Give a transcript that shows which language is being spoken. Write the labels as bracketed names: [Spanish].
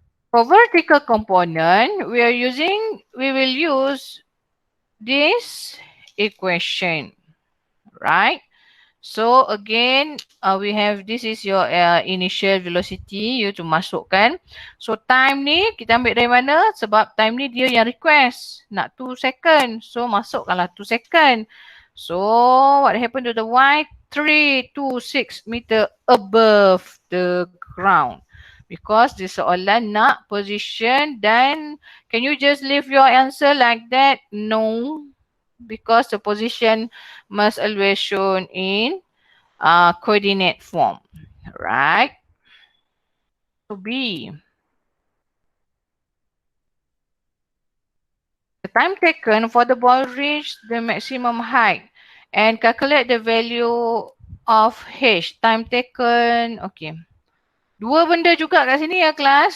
[English] For vertical component, we will use this equation. Right? So again, we have this is your initial velocity you to masukkan. [Malay] So time ni kita ambil dari mana? Sebab time ni dia yang request nak 2 second. So masukkanlah 2 second. [English] So what happened to the y? 326 meter above the ground. Because this soalan nak position dan can you just leave your answer like that? No. Because the position must always shown in coordinate form, right? So B. The time taken for the ball reach the maximum height and calculate the value of H. Time taken, okay. [Malay] Dua benda juga kat sini ya kelas.